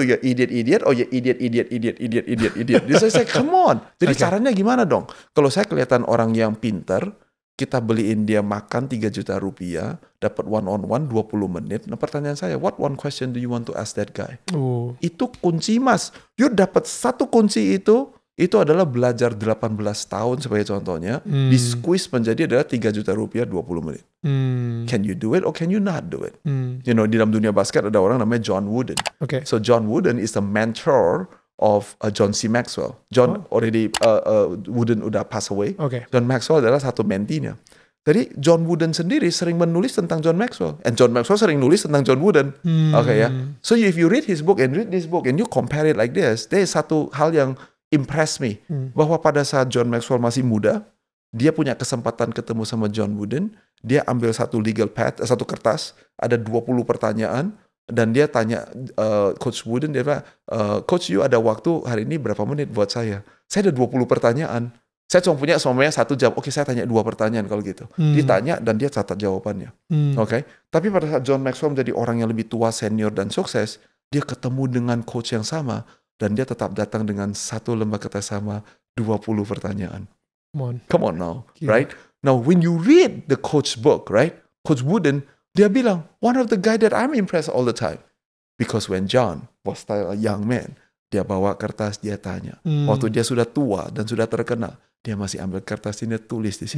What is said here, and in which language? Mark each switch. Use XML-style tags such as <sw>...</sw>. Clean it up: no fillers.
<en>You idiot, or you idiot.</en> <id>Jadi saya</id> <en>come on.</en> <id>Jadi caranya gimana dong? Kalau saya kelihatan orang yang pinter, kita beliin dia makan 3 juta rupiah, dapat one-on-one 20 menit. Nah pertanyaan saya,</id> <en>what one question do you want to ask that guy?</en> <id>Itu kunci mas. You dapat 1 kunci itu adalah belajar 18 tahun sebagai contohnya, di squeeze menjadi adalah 3 juta rupiah 20 menit.</id> <en>Can you do it or can you not do it? You know,</en> <id>di dalam dunia basket ada orang namanya John Wooden.</id> <en>Okay. So John Wooden is the mentor of John C. Maxwell. John already Wooden udah pass away. Okay.</en> <id>John Maxwell adalah satu mentinya. Jadi John Wooden sendiri sering menulis tentang John Maxwell, and John Maxwell sering nulis tentang John Wooden. Okay ya.</id> <en>So if you read his book and read this book and you compare it like this, there is</en> <id>satu hal yang</id> <en>impress me,</en> <id>bahwa pada saat John Maxwell masih muda, dia punya kesempatan ketemu sama John Wooden, dia ambil satu legal pad, satu kertas, ada 20 pertanyaan, dan dia tanya Coach Wooden, dia bilang, Coach, you ada waktu hari ini berapa menit buat saya? Saya ada 20 pertanyaan. Saya cuma punya semuanya 1 jam. Oke, saya tanya 2 pertanyaan kalau gitu. Ditanya dan dia catat jawabannya. Oke. Tapi pada saat John Maxwell menjadi orang yang lebih tua, senior, dan sukses, dia ketemu dengan coach yang sama, dan dia tetap datang dengan 1 lembar kertas sama 20 pertanyaan.</id> <en>Come on now, right? Now, when you read the coach book, right? Coach Wooden,</en> <id>dia bilang,</id> <en>one of the guy that I'm impressed all the time. Because when John was still a young man,</en> <id>dia bawa kertas, dia tanya. Waktu dia sudah tua dan sudah terkenal, dia masih ambil kertas ini, tulis di situ.</id>